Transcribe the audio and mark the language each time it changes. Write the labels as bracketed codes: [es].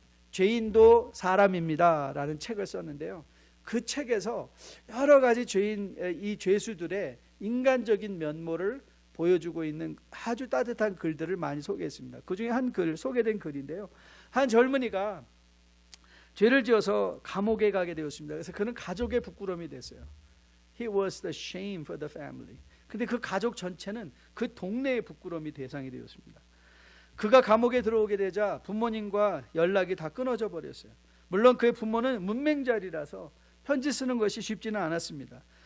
[ko] 죄인도 사람입니다 라는 책을 썼는데요. 그 책에서 여러 가지 이 죄수들의 인간적인 면모를 보여주고 있는 아주 따뜻한 글들을 많이 소개했습니다. 그 중에 한 글, 소개된 글인데요. 한 젊은이가 죄를 지어서 감옥에 가게 되었습니다. 그래서 그는 가족의 부끄러움이 됐어요. [en] He was the shame for the family. [ko] 근데 그 가족 전체는 그 동네의 부끄러움이 대상이 되었습니다. 그가 감옥에 들어오게 되자 부모님과 연락이 다 끊어져 버렸어요. 물론 그의 부모는 문맹자리라서 편지 쓰는 것이 쉽지는 않았습니다.